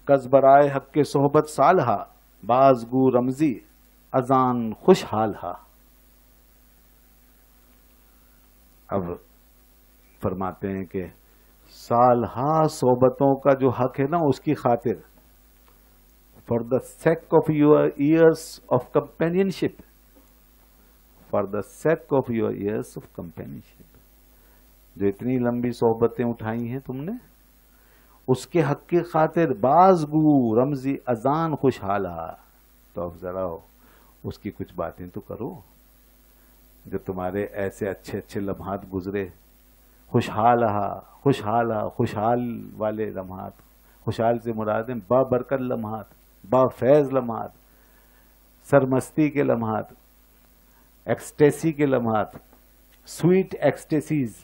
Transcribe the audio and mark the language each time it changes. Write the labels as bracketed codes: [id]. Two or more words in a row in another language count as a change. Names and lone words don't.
[fa] کز برائے حق کے صحبت سالہا بازگو رمزی اذان خوشحال ہا. [ur] اب فرماتے ہیں کہ سالہا صحبتوں کا جو حق ہے نا اس کی خاطر [en] for the sake of your years of companionship for the sake of your years of companionship [ur] جو اتنی لمبی صحبتیں اٹھائی ہیں تم نے اس کے حق کی خاطر [fa] بازگو رمزی اذان خوشحال ہا. [ur] تو اب ذرا اس کی کچھ باتیں تو کرو جو تمہارے ایسے اچھے اچھے لمحات گزرے. خوشحال ہا خوشحال ہا خوشحال والے لمحات. خوشحال سے مراد ہیں با برکت لمحات با فیض لمحات سرمستی کے لمحات ایکسٹیسی کے لمحات [en] sweet ecstasies.